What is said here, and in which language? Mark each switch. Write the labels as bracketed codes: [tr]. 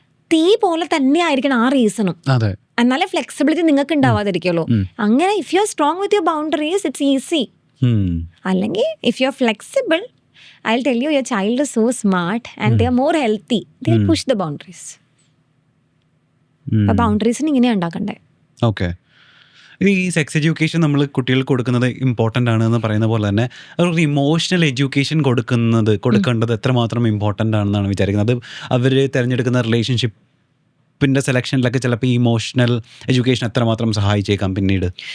[ml] തീ പോലെ തന്നെ ആയിരിക്കണം ആ റീസണും. എന്നാലേ ഫ്ലെക്സിബിലിറ്റി നിങ്ങൾക്ക് ഉണ്ടാവാതിരിക്കുള്ളൂ. [en] അങ്ങനെ if you are strong with your boundaries it's easy. അല്ലെങ്കിൽ if you are flexible, I'll tell you, your child is so smart and they are more healthy. They'll push the boundaries. [ml] ബൗണ്ടറീസിന് ഇങ്ങനെയാണ് ഉണ്ടാക്കണ്ടേ. Okay, ഈ sex education നമ്മൾ കുട്ടികൾക്ക് കൊടുക്കുന്നത് important ആണ് എന്ന് പറയുന്ന പോലെ തന്നെ ഒരു ഇമോഷണൽ എഡ്യൂക്കേഷൻ കൊടുക്കേണ്ടത് എത്രമാത്രം ഇമ്പോർട്ടൻ്റ് ആണെന്നാണ് വിചാരിക്കുന്നത്. അവർ തിരഞ്ഞെടുക്കുന്ന റിലേഷൻഷിപ്പിൻ്റെ സെലക്ഷനിലൊക്കെ ചിലപ്പോൾ ഈ ഇമോഷണൽ എഡ്യൂക്കേഷൻ എത്രമാത്രം സഹായിച്ചേക്കാം പിന്നീട്.